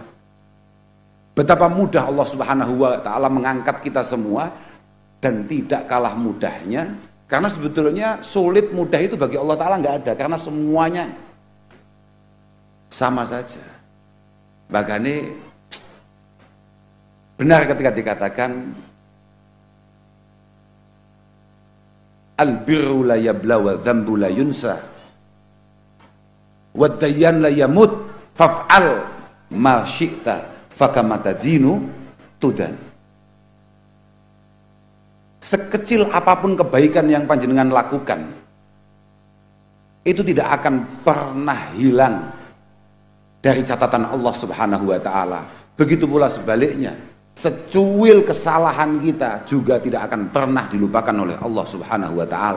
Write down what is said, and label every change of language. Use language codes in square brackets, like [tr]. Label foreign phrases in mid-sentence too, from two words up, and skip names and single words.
[id] Betapa mudah Allah [ar] سبحانه وتعالى [id] mengangkat kita semua dan tidak kalah mudahnya, karena sebetulnya sulit mudah itu bagi Allah Ta'ala nggak ada, karena semuanya sama saja. Makanya benar ketika dikatakan [ar] البر لا يبلى والذنب لا ينسى والديان لا يموت فافعل ما شئت فكما تدين تدان. [id] Sekecil apapun kebaikan yang panjenengan lakukan, itu tidak akan pernah hilang dari catatan Allah [ar] سبحانه وتعالى. [id] Begitu pula sebaliknya, secuil kesalahan kita juga tidak akan pernah dilupakan oleh Allah [ar] سبحانه وتعالى.